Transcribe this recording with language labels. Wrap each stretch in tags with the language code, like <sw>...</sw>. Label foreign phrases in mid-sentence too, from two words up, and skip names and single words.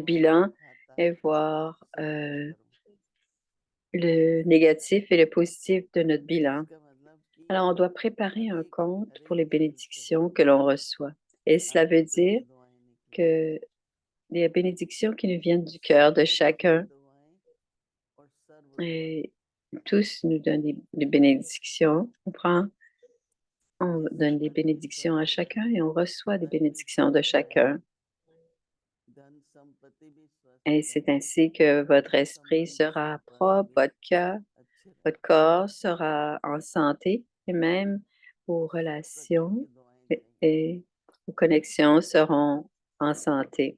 <hi>दोनों</hi> <fr>bilan</fr> <hi>खाता</hi> <fr>et voir</fr> <hi>संतुलित करो.</hi> <fr>le négatif et le positif de notre bilan.</fr> <hi>इसका मतलब कि</hi> <fr>Alors, on doit préparer</fr> <hi>हर</hi> <fr>un</fr> <hi>एक</hi> <fr>compte</fr> <hi>हर</hi> <fr>pour</fr> <hi>एक</hi> <fr>les</fr> <hi>दिल से</hi> <fr>bénédictions que l'on reçoit. Et cela</fr> <hi>आपके</hi> <fr>veut dire</fr> <hi>प्रति दुआएं निकलेंगी.</hi> <fr>que les bénédictions qui nous viennent du cœur de</fr> <hi>सबके प्रति</hi> <fr>chacun,</fr> <hi>दुआएं और सर्व दुआएं.</hi> <fr>et tous nous donnent des bénédictions. On prend On donne des bénédictions à chacun et on reçoit des bénédictions de chacun. Et c'est ainsi que votre esprit sera propre, votre corps sera en santé et même vos relations et vos connexions seront en santé.</fr>